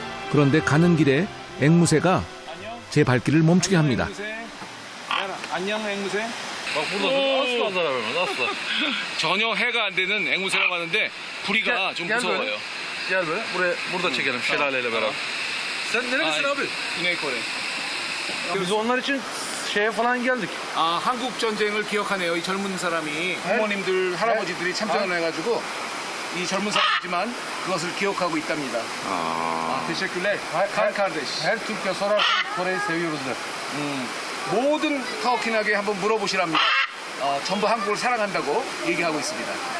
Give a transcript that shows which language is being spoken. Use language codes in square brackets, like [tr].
[ko] 그런데 가는 길에 앵무새가 제 발길을 멈추게 합니다. 안녕 앵무새. [tr] Asla zarar vermez asla. [ko] 전혀 해가 안 되는 앵무새라고 하는데 부리가 좀 무서워요. [tr] Gel böyle. Burada çekelim şelaleyle beraber. Sen neredesin abi? güney Kore. Biz onlar için şeye falan geldik. [ko] 한국 전쟁을 기억하네요. 이 젊은 사람이 부모님들, 할아버지들이 참전을 해가지고 이 젊은 사람이지만 그것을 기억하고 있답니다. [tr] teşekkürler. Kan kardeş. Her Türk'e sorarsan Kore'yi seviyoruz der. [ko] 모든 터키나게 한번 물어보시랍니다. 전부 한국을 사랑한다고 얘기하고 있습니다.